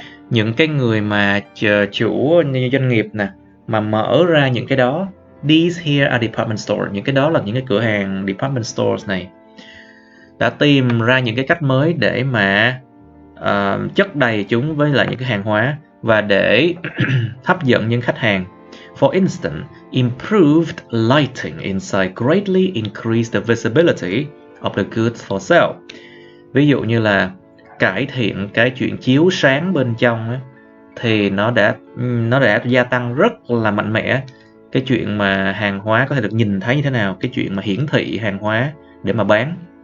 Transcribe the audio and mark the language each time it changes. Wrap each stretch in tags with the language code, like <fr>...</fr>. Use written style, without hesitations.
<vi>Những cái người mà chủ doanh nghiệp nè, mà mở ra những cái đó,</vi> <en>these here are department stores,</en> <vi>những cái đó là những cái cửa hàng department stores này, đã tìm ra những cái cách mới để mà chất đầy chúng với lại những cái hàng hóa và để hấp dẫn những khách hàng.</vi> <en>For instance, improved lighting inside greatly increased the visibility of the goods for sale.</en> <vi>Ví dụ như là cải thiện cái chuyện chiếu sáng bên trong ấy, thì nó đã gia tăng rất là mạnh mẽ cái chuyện mà hàng hóa có thể được nhìn thấy như thế nào, cái chuyện mà hiển thị hàng hóa để mà bán.</vi>